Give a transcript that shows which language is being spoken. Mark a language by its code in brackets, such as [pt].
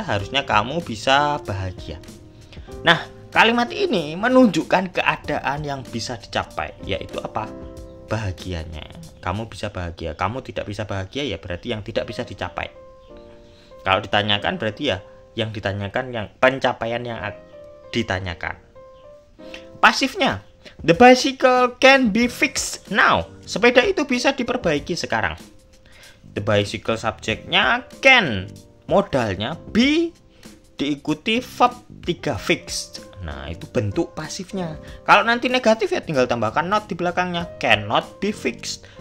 [id] Harusnya kamu bisa bahagia. Nah, kalimat ini menunjukkan keadaan yang bisa dicapai, yaitu apa? Bahagianya. Kamu bisa bahagia. Kamu tidak bisa bahagia ya berarti yang tidak bisa dicapai. Kalau ditanyakan berarti ya yang ditanyakan yang pencapaian yang ditanyakan. Pasifnya, [en] the bicycle can be fixed now. [id] Sepeda itu bisa diperbaiki sekarang. [en] The bicycle [id] subjeknya can, modalnya be, diikuti verb 3 fixed. Nah, itu bentuk pasifnya. Kalau nanti negatif ya tinggal tambahkan not di belakangnya. [en] Cannot be fixed.